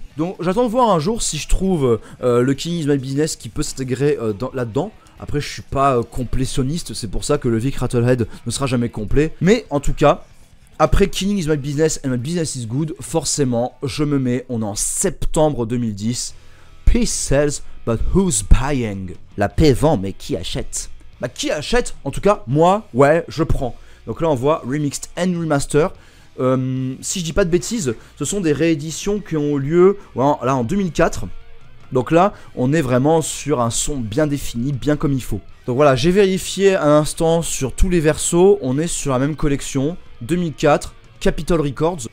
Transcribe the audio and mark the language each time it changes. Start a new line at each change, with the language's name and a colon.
French: Donc, j'attends de voir un jour si je trouve le Killing Is My Business qui peut s'intégrer là-dedans. Après, je suis pas complétionniste, c'est pour ça que le Vic Rattlehead ne sera jamais complet. Mais en tout cas, après Killing Is My Business and My Business Is Good, forcément, je me mets, on est en septembre 2010.
English: Peace sells, but who's buying?
French: La paix vend, mais qui achète? Bah, qui achète? En tout cas, moi, ouais, je prends. Donc là, on voit Remixed and Remaster. Si je dis pas de bêtises, ce sont des rééditions qui ont lieu là en 2004. Donc là, on est vraiment sur un son bien défini, bien comme il faut. Donc voilà, j'ai vérifié un instant sur tous les versos. On est sur la même collection, 2004, Capitol Records.